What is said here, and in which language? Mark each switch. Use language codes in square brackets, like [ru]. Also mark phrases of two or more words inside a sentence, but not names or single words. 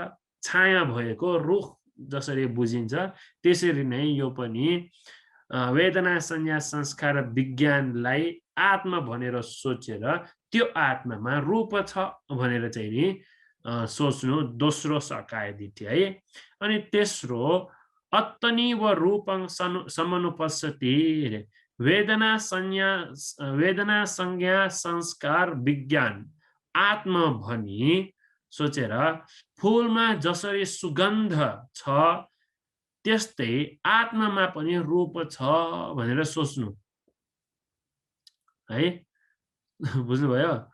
[ne] छाया भएको रुख जसरी बुझिन्छ त्यसरी नै यो पनि वेदना संज्ञा संस्कार विज्ञानलाई आत्मा भनेर सोचेर त्यो आत्मामा रूप छ भनेर चाहिँ नि सोच्नु दोस्रो [pi] सकाय दिट्ठी [ne] है। [pi] अनि तेस्रो अत्तनि व रूपं समुपस्सति। [ne] वेदना संज्ञा संस्कार विज्ञान आत्मा भनी सोचेर फूलमा जसरी सुगन्ध छ त्यस्तै आत्मामा पनि रूप छ भनेर सोच्नु है। बुझ्नुभयो?